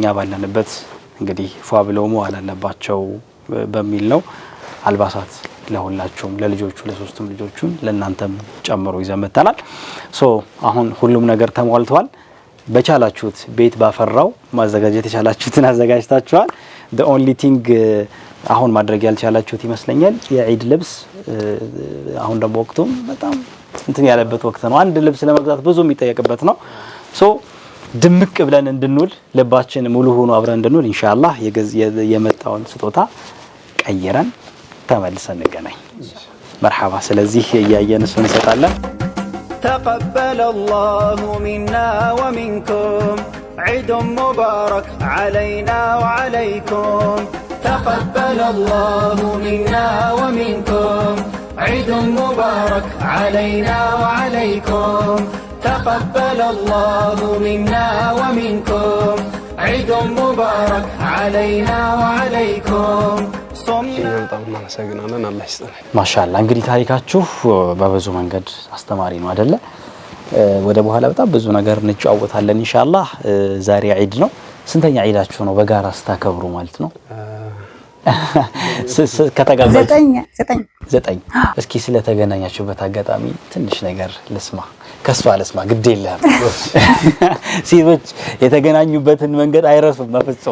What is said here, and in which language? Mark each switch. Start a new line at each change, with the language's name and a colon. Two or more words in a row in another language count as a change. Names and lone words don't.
Amharic: ባለንበት እንግዲህ ፏ ብለው መዋል አለባቸው በሚል ነው አልባሳት ለሁላችሁም ለልጆቹ ለሶስቱም ልጆቹን ለእናንተም ጨምሮ ይዘመተናል። አሁን ሁሉም ነገር ተሟልቷል። በቻላችሁት ቤት ባፈራው ማዘጋጀት የቻላችሁትን አዘጋጅታችኋል።
English: the only thing
Amharic: አሁን ማድረግ ያልቻላችሁት ይመስለኛል የዒድ ልብስ አሁን ደግሞ ወቅቱም በጣም እንትን ያለበት ወቅት ነው። አንድ ልብስ ለመግዛት ብዙ የሚጠየቅበት ነው። ድምቅ ብለን እንድንውል ልባችን ሙሉ ሆኖ አብረን እንድንውል ኢንሻአላህ የመጣውን ስጦታ ቀይረን ተመልሰን እንገናኝ። መርሐባ። ስለዚህ ያያየን እሱን እንሰጣለን።
Arabic: تقبل الله منا ومنكم عيد مبارك علينا وعليكم تقبل الله منا ومنكم عيد مبارك علينا وعليكم تقبل الله منا ومنكم عيد مبارك علينا وعليكم
Amharic: በጣም እናመሰግናለን። አላህ ይስጥልን። ማሻአላ እንግዲህ ታሪካችሁ በብዙ መንገድ አስተማሪ ነው አይደለ? ወደ በኋላ በጣም ብዙ ነገር እንጫወታለን ኢንሻአላህ። ዛሬ ዒድ ነው። ስንተኛ ዒዳችሁ ነው በጋራ ስታከብሩ ማለት ነው? ከተጋባችሁ ዘጠኝ። እስኪ ስለተገናኛችሁበት አጋጣሚ ትንሽ ነገር ልስማ። ከሷ ልስማ ግድ የለም። ሴቶች የተገናኙበትን መንገድ አይረሱም በፍጹም።